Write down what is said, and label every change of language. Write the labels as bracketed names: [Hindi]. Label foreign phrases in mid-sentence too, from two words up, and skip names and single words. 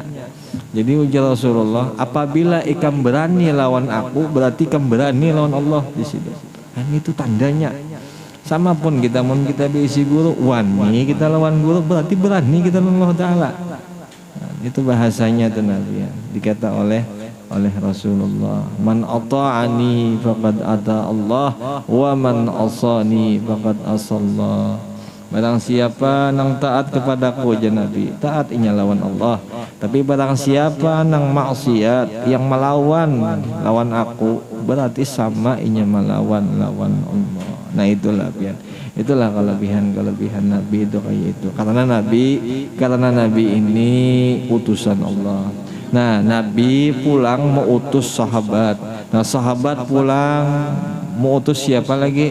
[Banjar] Jadi ujar Rasulullah, apabila ikam berani lawan aku, berarti ikam berani lawan Allah di situ. [Indonesian] Dan itu tandanya. [Banjar] Sama pun kita berisi guru, wani kita lawan guru, berarti berani kita lawan Allah Ta'ala. [Indonesian] Nah, itu bahasanya tuh Nabi ya. Dikata oleh Rasulullah, [Arabic] man ata'ani faqad ata Allah, wa man asani faqad asallah. [Banjar] Barang siapa nang taat kepadaku ya Nabi, taat inya lawan Allah. Tapi barang siapa nang maksiat, yang melawan aku, berarti sama inya melawan Allah. [Indonesian] Nah itulah kelebihan Nabi itu kayak itu. Karena Nabi ini utusan Allah. Nah Nabi pulang mau utus sahabat. Nah sahabat pulang mau utus siapa lagi?